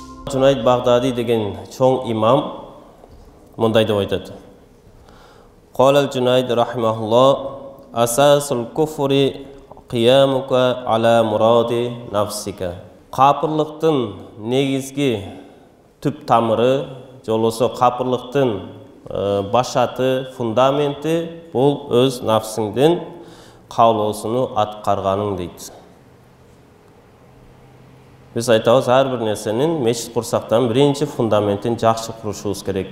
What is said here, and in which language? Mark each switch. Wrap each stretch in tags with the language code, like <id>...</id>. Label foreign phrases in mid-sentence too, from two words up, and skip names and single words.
<ky>Junayd Baghdadi деген чоң имам мындай деп айтады.</ky> <ar>قال الجنيد رحمه الله أساس الكفر قيامك على مراد نفسك.</ar> <ky>Капырлыктын негизги түп тамыры, жолосо капырлыктын башаты, фундаменти бул өз нафсиңдин каалоосуну аткарганың дейт. Biz айтабыз, ар бир нерсенин мечит курсактан биринчи фундаментин жакшы курушубуз керек.</ky>